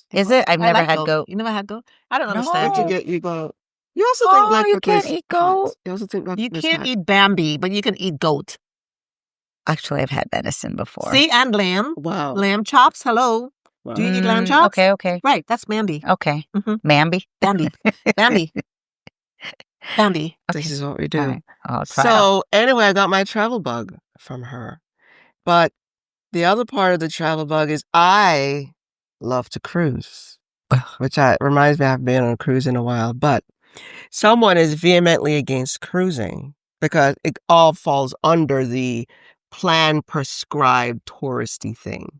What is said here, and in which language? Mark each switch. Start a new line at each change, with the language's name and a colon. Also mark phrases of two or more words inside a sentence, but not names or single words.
English: Is it? I've I never like had goat. You never had goat? I don't No. You understand. have to get you go. You also think Oh, black you licorice can't eat hot. goat. You also think black You licorice can't hot. eat Bambi, but you can eat goat. Actually, I've had venison before. See, and lamb. Wow. Lamb chops. Hello. Wow. Do you eat lamb Mm, chops? Okay, okay. Right, that's Bambi. Okay. Mhm. Mamby. Bambi. Bambi. Bambi. This is what we do. All right. I'll try. So anyway, I got my travel bug from her. But the other part of the travel bug is I love to cruise, which reminds me I haven't been on a cruise in a while. But someone is vehemently against cruising because it all falls under the plan prescribed touristy thing.